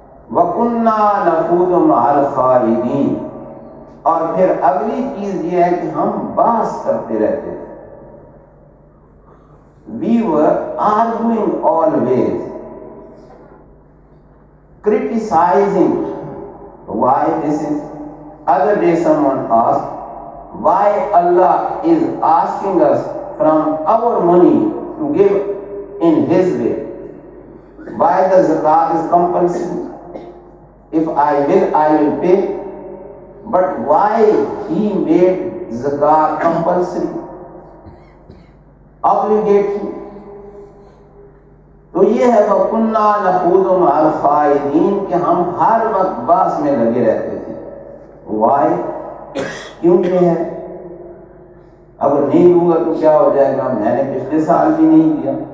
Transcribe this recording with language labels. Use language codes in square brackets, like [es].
[ar] وَكُنَّا نَخُوضُ مَعَ الْخَائِضِينَ، [ur] اور پھر اگلی چیز یہ ہے کہ ہم بحث کرتے رہتے تھے۔ [en] We were arguing always, criticizing why this is. Other day someone asked why Allah is asking us from our money to give in His way. Why the zakat is compulsory? If I will pay. But why He made zakat compulsory, obligatory? [ur] تو یہ ہے [ar] وَكُنَّا نَخُوضُ مَعَ الْخَائِضِينَ [ur] کہ ہم ہر وقت بحث میں لگے رہتے تھے۔ [en] Why؟ [ur] کیوں یہ ہے؟ اگر نہیں ہوگا تو کیا ہو جائے گا، میں نے پچھلے سال بھی نہیں دیا،